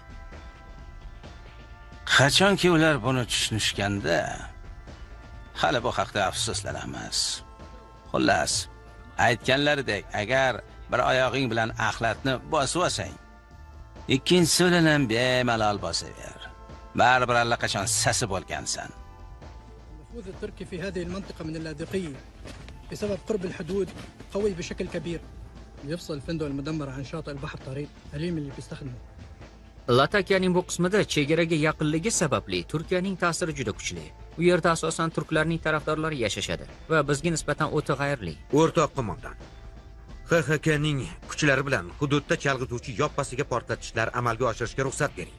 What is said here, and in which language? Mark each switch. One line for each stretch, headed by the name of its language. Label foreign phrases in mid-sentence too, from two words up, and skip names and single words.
Uzbek: Qachonki ular buni tushunishganda, hali bu haqda afsuslanamiz. Xullas, aytganlaridek, agar bir oyog'ing bilan axlatni bosib olsang, ikkinchisi bilan ham bemalol bosaver. Baribir allaqachon sasib olgansan.
Arabic: النفوذ التركي في هذه المنطقة من اللاذقية بسبب قرب الحدود قوي بشكل كبير يفصل الفندق المدمر عن شاطئ البحر طريق أليم اللي بيستخدمه.
Uzbek: Latakiyaning bu qismida chegaraga yaqinligi sababli Turkiyaning ta'siri juda kuchli. U yerda asosan turklarning tarafdorlari yashashadi va bizga nisbatan o'ta g'ayrli. O'rtoq qo'mondan, XXKning kuchlari bilan hududda chalg'ituvchi yoppasiga portlatishlar amalga oshirishga ruxsat bering.